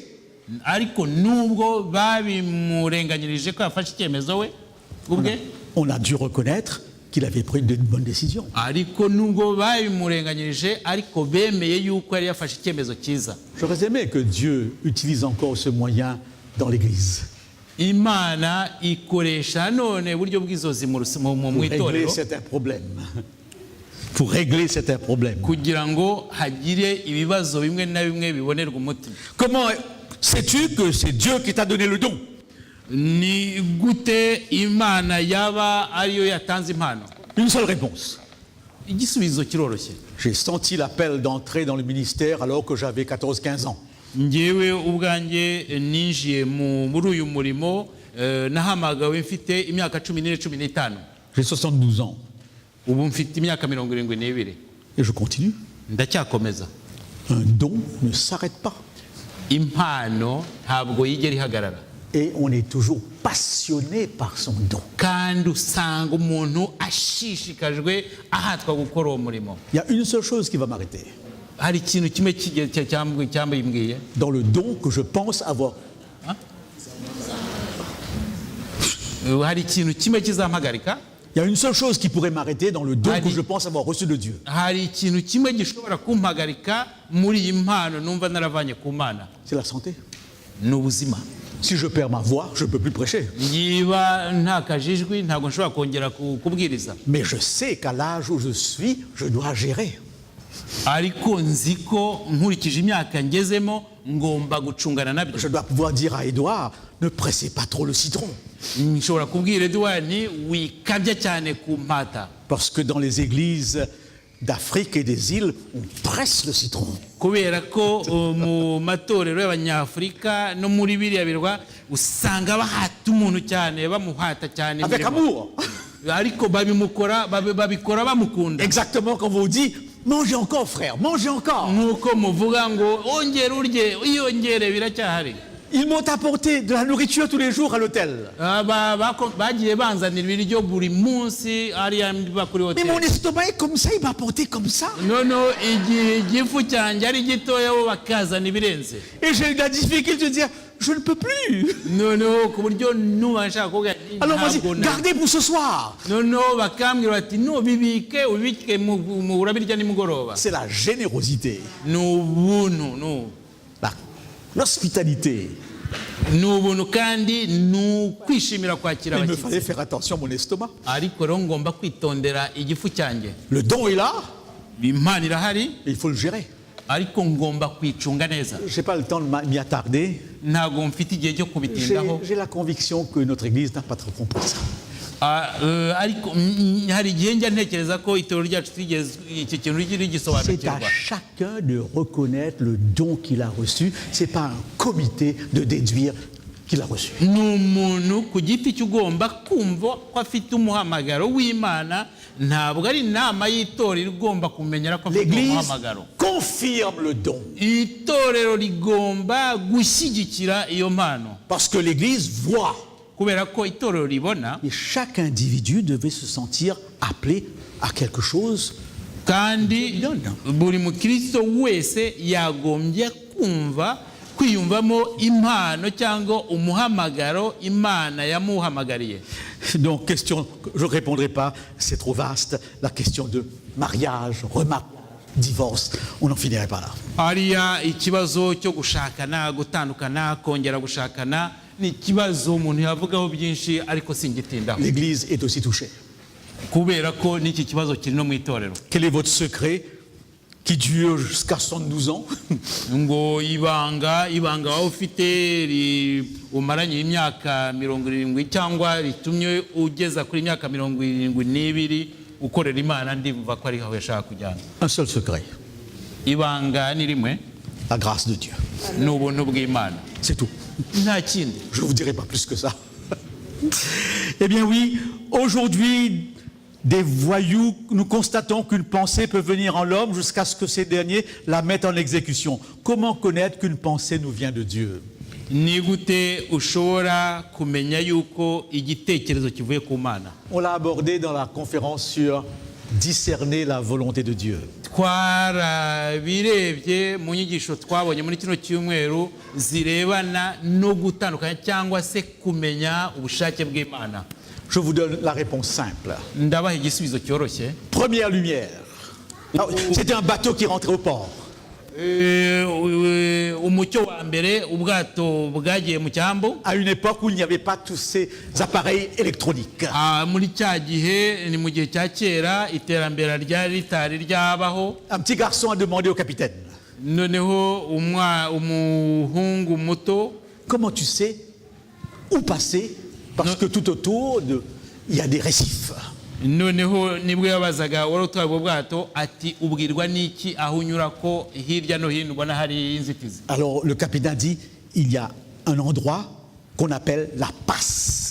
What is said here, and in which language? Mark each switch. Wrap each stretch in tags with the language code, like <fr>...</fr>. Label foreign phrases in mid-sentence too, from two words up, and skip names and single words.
<rw>ariko nubwo babimurenganyirije ko yafashe icyemezo we ubwe,</rw> <fr>on a dû reconnaître qu'il avait pris de bonnes décisions.</fr> <rw>ariko nubwo babimurenganyirije ariko bemeye yuko yari yafashe icyemezo cyiza.</rw> <fr>J'aurais aimé que Dieu utilise encore ce moyen dans l'Église</fr> <rw>Imana ikoresha none uburyo bw'inzozi mu</rw> <fr>pour régler</fr> <rw>itorero</rw> <fr>certains problèmes. Pour régler certains problèmes.</fr> <rw>kugira ngo hagire ibibazo bimwe na bimwe bibonerwa umuti.</rw> <fr>Comment sais-tu que c'est Dieu qui t'a donné le don?</fr> <rw>Ni gute Imana yaba ariyo yatanze impano?</rw> <fr>Une seule réponse.</fr> <rw>Igisubizo kiroroshye.</rw> <fr>J'ai senti l'appel d'entrer dans le ministère alors que j'avais 14-15 ans.</fr> <rw>Njyewe ubwanjye ninjiye muri uyu murimo nahamagawe mfite imyaka 14-15.</rw> <fr>J'ai 72 ans</fr> <rw>Ubu mfite imyaka 72.</rw> <fr>et je continue.</fr> <rw>Ndacyakomeza.</rw> <fr>Un don ne s'arrête pas.</fr> <rw>Impano ntabwo yigera ihagarara.</rw> <fr>Et on est toujours passionné par son don.</fr> <rw>Kandi usanga umuntu ashishikajwe ahatwa gukora uwo murimo.</rw> <fr>Il y a une seule chose qui va m'arrêter.</fr> <rw>Hari ikintu kimwe cyambimbwiye</rw> <fr>Dans le don que je pense avoir.</fr> <rw>hari ikintu kimwe kizampagarika.</rw> <fr>Il y a une seule chose qui pourrait m'arrêter dans le don que je pense avoir reçu de Dieu.</fr> <rw>Hari ikintu kimwe gishobora kumpagarika muri iyi mpano numva naravanye ku Mana.</rw> <fr>C'est la santé.</fr> <rw>Ni ubuzima.</rw> <fr>Si je perds ma voix, je ne peux plus prêcher.</fr> <rw>Niba ntakajijwi ntabwo nshobora kongera kubwiriza.</rw> <fr>Mais je sais qu'à l'âge où je suis, je dois gérer.</fr> <rw>Ariko nzi ko nkurikije imyaka ngezemo ngomba gucungana nabyo.</rw> <fr>Je dois pouvoir dire à Édouard, ne pressez pas trop le citron.</fr> <rw>nshobora kubwira Edouard nti wikabya cyane ku mpata,</rw> <fr>Parce que dans les églises d'Afrique et des îles, on presse le citron.</fr> <rw>kubera ko mu matorero y'abanyafurika no muri biriya birwa usanga bahata umuntu cyane, bamuhata cyane</rw> <fr>Avec</fr> <rw>imirimo.</rw> <fr>amour.</fr> <rw>ariko babikora bamukunda.</rw> <fr>Exactement comme on vous dit, mangez encore frère, mangez encore.</fr> <rw>nk'uko muvuga ngo ongera urye, iyongere biracyahari.</rw> <fr>Ils m'ont apporté de la nourriture tous les jours à l'hôtel.</fr> <rw>Bagiye banzanira ibiryo buri munsi hariya mba kuri</rw> <fr>Mais mon</fr> <rw>hoteli.</rw> <fr>estomac est comme ça, il m'a apporté comme ça.</fr> <rw>noneho igihe igifu cyanjye ari gitoya bo bakazana ibirenze.</rw> <fr>Et j'ai eu de la difficulté de dire, je ne peux plus.</fr> <rw>noneho ku buryo nuba nshaka kuvuga nti</rw> <fr>Alors vas-y,</fr> <rw>ntabwo na-</rw> <fr>gardez pour ce soir.</fr> <rw>noneho bakambwira bati no bibike ubibike urabirya nimugoroba.</rw> <fr>C'est la générosité,</fr> <rw>ni ubuntu</rw> <fr>l'hospitalité.</fr> <rw>ni ubuntu kandi ni ukwishimira kwakira</rw> <fr>Il me fallait</fr> <rw>abashyitsi.</rw> <fr>faire attention à mon estomac.</fr> <rw>ariko rero ngomba kwitondera igifu cyanjye.</rw> <fr>Le don est là,</fr> <rw>impano irahari</rw> <fr>mais il faut le gérer.</fr> <rw>ariko ngomba kwicunga neza.</rw> <fr>Je n'ai pas le temps de m'y attarder.</fr> <rw>ntabwo mfite igihe cyo kubitindaho.</rw> <fr>J'ai la conviction que notre Église n'a pas trop compris ça.</fr> <rw>ariko hari igihe njya ntekereza ko itorero ryacu twigeze icyo kintu</rw> <fr>C'est à</fr> <rw>rigisobanukirwa.</rw> <fr>chacun de reconnaître le don qu'il a reçu. Ce n'est pas un comité de déduire qu'il a reçu.</fr> <rw>ni umuntu ku giti cye ugomba kumva ko afite umuhamagaro w'Imana, ntabwo ari inama y'itorero igomba kumenyera ko afite</rw> <fr>L'Église</fr> <rw>umuhamagaro.</rw> <fr>confirme le don.</fr> <rw>itorero rigomba gushyigikira iyo mpano,</rw> <fr>Parce que l'Église voit.</fr> <rw>kubera ko itorero ribona,</rw> <fr>Et chaque individu devait se sentir appelé à quelque chose.</fr> <rw>kandi buri mukristo wese yagombye kwiyumvamo impano cyangwa umuhamagaro Imana yamuhamagariye.</rw> <fr>Donc, question, je ne répondrai pas, c'est trop vaste. La question de mariage, remariage, divorce, on n'en finirait pas là.</fr> <rw>hariya ikibazo cyo gushakana, gutandukana, kongera gushakana ni ikibazo umuntu yavugaho byinshi, ariko singitindaho</rw> <fr>L'Église est aussi touchée.</fr> <rw>kubera ko n'iki kibazo kiri no mu itorero.</rw> <fr>Quel est votre secret qui dure jusqu'à 72 ans?</fr> <rw>ngo ibanga waba ufite umaranye imyaka 70 cyangwa ritumye ugeza kuri imyaka 72 ukorera Imana, ndimva ko ari aho yashaka kujyana.</rw> <fr>Un seul secret,</fr> <rw>ibanga ni rimwe,</rw> <fr>la grâce de Dieu.</fr> <rw>ni ubuntu bw'Imana,</rw> <fr>C'est tout.</fr> <rw>nta kindi.</rw> <fr>Je ne vous dirai pas plus que ça. Eh bien oui, aujourd'hui, des voyous, nous constatons qu'une pensée peut venir en l'homme jusqu'à ce que ces derniers la mettent en exécution. Comment connaître qu'une pensée nous vient de Dieu?</fr> <rw>ni gute ushobora kumenya yuko igitekerezo kivuye ku Mana?</rw> <fr>On l'a abordé dans la conférence sur discerner la volonté de Dieu.</fr> <rw>twarabirebye mu nyigisho twabonye muri kino cyumweru zirebana no gutandukanya cyangwa se kumenya ubushake bw'Imana.</rw> <fr>Je vous donne la réponse simple.</fr> <rw>ndabaha igisubizo cyoroshye.</rw> <fr>Première lumière. C'était un bateau qui rentrait au port.</fr> <rw>umucyo wa mbere, ubwato bwagiye mu cyambu.</rw> <fr>À une époque où il n'y avait pas tous ces appareils électroniques.</fr> <rw>muri cya gihe, ni mu gihe cya kera, iterambere ryari ritari ryabaho.</rw> <fr>Un petit garçon a demandé au capitaine,</fr> <rw>noneho umuhungu muto,</rw> <fr>comment tu sais où passer? Parce que tout autour, il y a des récifs.</fr> <rw>noneho nibwo yabazaga wari utwaye ubwo bwato ati ubwirwa n'iki aho unyura ko hirya no hino ubona hari inzitizi?</rw> <fr>Alors le capitaine dit, il y a un endroit qu'on appelle la passe.</fr>